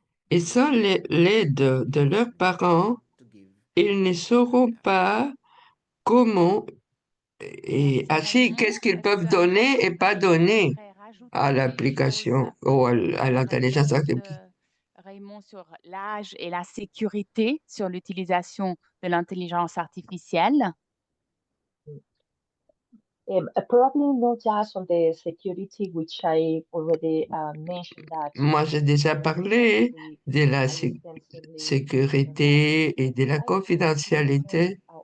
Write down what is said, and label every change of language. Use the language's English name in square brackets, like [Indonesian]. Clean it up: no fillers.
[French] Et sans l'aide de leurs parents, ils ne sauront pas comment et ainsi qu'est-ce qu'ils peuvent donner et pas donner à l'application ou à l'intelligence artificielle. Raymond, sur l'âge et la sécurité sur l'utilisation de l'intelligence artificielle? [English] Probably not just on the security, which I already mentioned that. [French] Moi, j'ai déjà parlé de la sécurité et de la confidentialité.